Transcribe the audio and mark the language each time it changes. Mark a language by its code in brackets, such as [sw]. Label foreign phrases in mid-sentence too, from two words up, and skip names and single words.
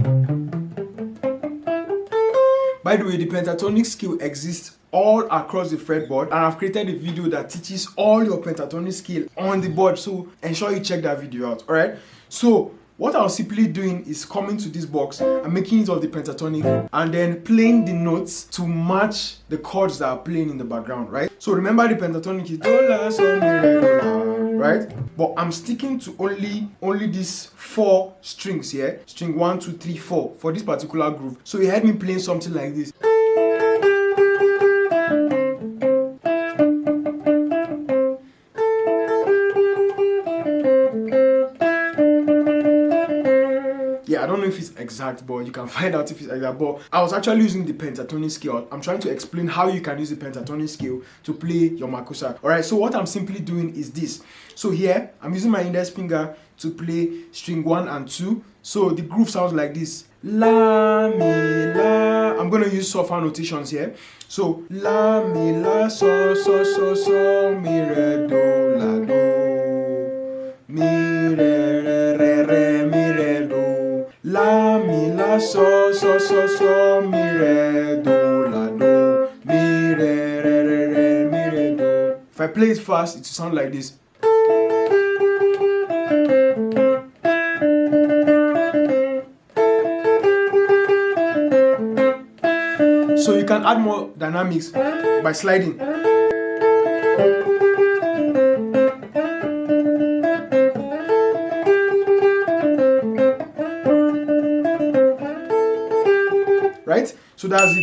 [en] By the way, the pentatonic scale exists all across the fretboard, and I've created a video that teaches all your pentatonic scale on the board, so ensure you check that video out. All right, so what I was simply doing is coming to this box and making use of the pentatonic and then playing the notes to match the chords that are playing in the background, right? So remember, the pentatonic is do, la, sol, mi, re, do, la, right? But I'm sticking to only these 4 strings here, string 1, 2, 3, 4 for this particular groove. So you heard me playing something like this. Yeah, I don't know if it's exact, but you can find out if it's exact. But I was actually using the pentatonic scale. I'm trying to explain how you can use the pentatonic scale to play your Makossa. Alright, so what I'm simply doing is this. So here, I'm using my index finger to play string 1 and 2. So the groove sounds like this. La, mi, la. I'm going to use softer notations here. So, la, mi, la, so, so, so, so, mi, re, do, la, do. Mi, re, re, re, mi, re, do. La, mi, la, so, so, so, so, mi, re, do, la, do. Mi, re, re, re, re, mi, re, do. If I play it fast, it will sound like this. So you can add more dynamics by sliding. Right? So that's it.